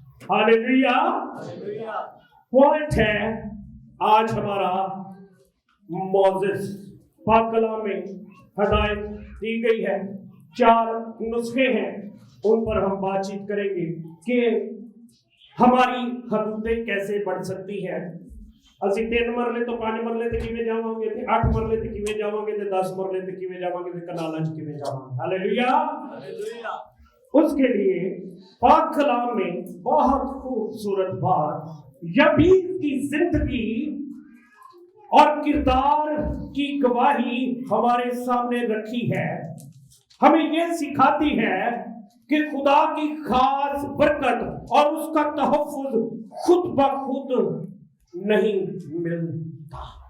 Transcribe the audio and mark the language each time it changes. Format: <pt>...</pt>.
<ur>ہاللیلویا. Point ہے آج ہمارا معزز. پاک کلام میں ہدایت دی گئی ہے. 4 نسخے ہیں، ان پر ہم بات چیت کریں گے کہ ہماری حدودیں کیسے بڑھ سکتی ہیں.</ur> <pa>اسی 3 مرلے تو 5 مرلے تے کیویں جاواਂਗੇ تے 8 مرلے تے کیویں جاواਂਗੇ تے 10 مرلے تے کیویں جاواਂਗੇ تے کنالاں چ کیویں جاواਂਗੇ.</pa> <ur>ہاللیلویا. اس کے لیے پاک کلام میں بہت خوبصورت بات یابیز کی زندگی اور کردار کی گواہی ہمارے سامنے رکھی ہے. ہمیں یہ سکھاتی ہے کہ خدا کی خاص برکت اور اس کا تحفظ خود بخود نہیں ملتا.</ur>